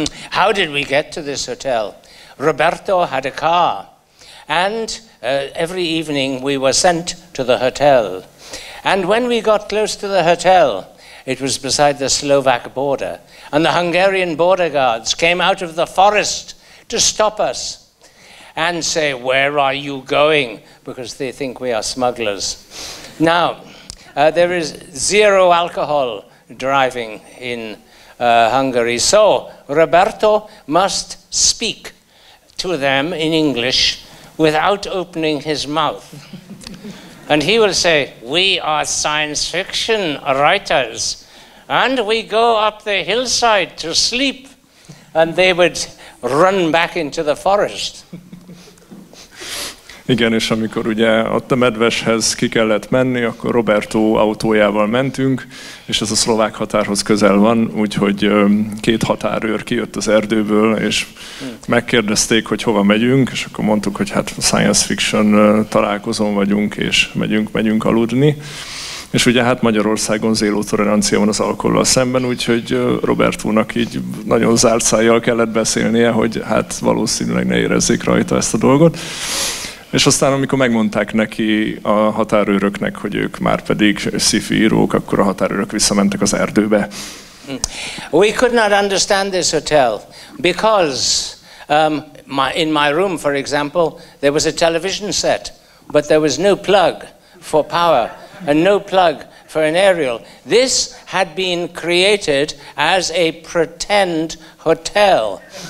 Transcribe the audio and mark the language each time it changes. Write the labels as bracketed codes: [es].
[en] How did we get to this hotel? Roberto had a car, and every evening we were sent to the hotel. And when we got close to the hotel, it was beside the Slovak border, and the Hungarian border guards came out of the forest to stop us and say, where are you going? Because they think we are smugglers. Now, there is zero alcohol driving in Hungary, so Roberto must speak to them in English without opening his mouth. And he will say, we are science fiction writers, and we go up the hillside to sleep. And they would run back into the forest. [hu] Igen, és amikor ugye ott a Medveshez ki kellett menni, akkor Roberto autójával mentünk, és ez a szlovák határhoz közel van, úgyhogy két határőr kijött az erdőből, és megkérdezték, hogy hova megyünk, és akkor mondtuk, hogy hát science fiction találkozón vagyunk, és megyünk aludni. És ugye hát Magyarországon zéró tolerancia van az alkohollal szemben, úgyhogy Robertónak így nagyon zárt szájjal kellett beszélnie, hogy hát valószínűleg ne érezzék rajta ezt a dolgot. És aztán, amikor megmondták neki a határőröknek, hogy ők már pedig sci-fi írók, akkor a határőrök visszamentek az erdőbe. [en] We could not understand this hotel because in my room, for example, there was a television set, but there was no plug for power and no plug for an aerial. This had been created as a pretend hotel.